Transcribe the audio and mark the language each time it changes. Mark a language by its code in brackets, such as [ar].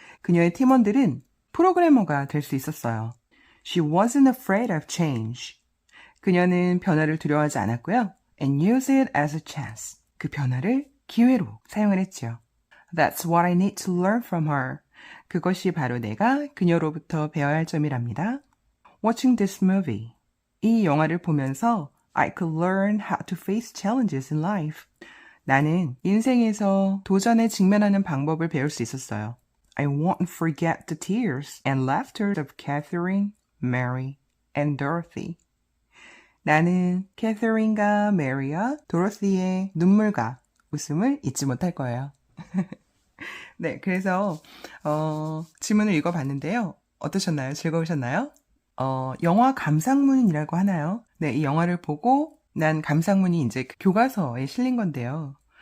[ko] 그녀의 팀원들은 프로그래머가 될 수 있었어요. [en] She wasn't afraid of change. [ko] 그녀는 변화를 두려워하지 않았고요. [en] And used it as a chance. [ko] 그 변화를 기회로 사용을 했죠. [en] That's what I need to learn from her. [ko] 그것이 바로 내가 그녀로부터 배워야 할 점이랍니다. [en] Watching this movie. [ko] 이 영화를 보면서 [en] I could learn how to face challenges in life. [ko] 나는 인생에서 도전에 직면하는 방법을 배울 수 있었어요. [en] I won't forget the tears and laughter of Catherine, Mary, and Dorothy. [ko] 나는 캐서린과 메리와 도로시의 눈물과 웃음을 잊지 못할 거예요. 네, 그래서 지문을 읽어봤는데요. 어떠셨나요? 즐거우셨나요? 영화 감상문이라고 하나요? 네, 이 영화를 보고 난 감상문이 이제 교과서에 실린 건데요.